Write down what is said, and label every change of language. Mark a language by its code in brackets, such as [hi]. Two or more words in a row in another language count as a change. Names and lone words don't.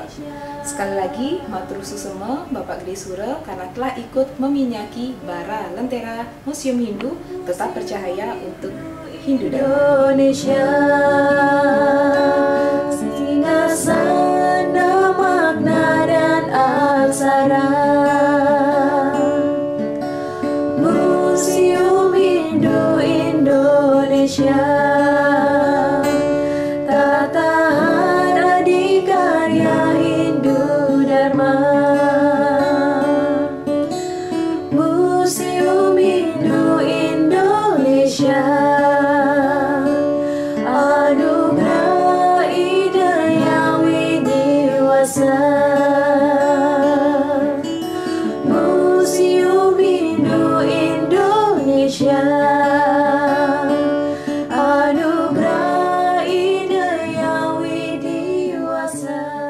[id] Sekali lagi, [ban] Matur Suksema [id] Bapak Gede Sura karena telah ikut meminyaki bara lentera Museum Hindu tetap percaya untuk Hindu Dharma. Indonesia, singgasana makna dan aksara. Museum Hindu Indonesia, tata adikarya Hindu Dharma. Museum Hindu Indonesia, anugerah ide Yang widiwasa. Museum Hindu Indonesia, anugerah ide Yang widiwasa.